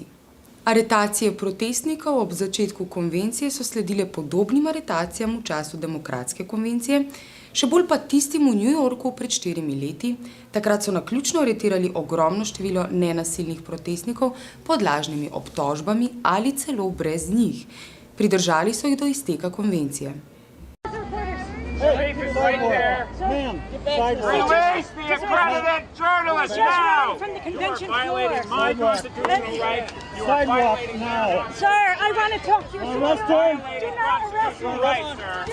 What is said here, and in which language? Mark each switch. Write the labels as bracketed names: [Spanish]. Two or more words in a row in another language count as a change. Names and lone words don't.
[Slovenian] Aretacije protestnikov ob začetku konvencije so sledile podobnim aretacijam v času demokratske konvencije, še bolj pa tistim v New Yorku pred 4 leti. Takrat so naključno aretirali ogromno število nenasilnih protestnikov pod lažnimi obtožbami ali celo brez njih. Pridržali so jih do izteka konvencije. [English] Hey, right there. Ma'am, release the accredited journalist now! From the You are convention violating floor. my constitutional right. You are Sidewalk violating now. my Sir, I want to talk to you. Arrest him! Do not arrest me. Right, sir.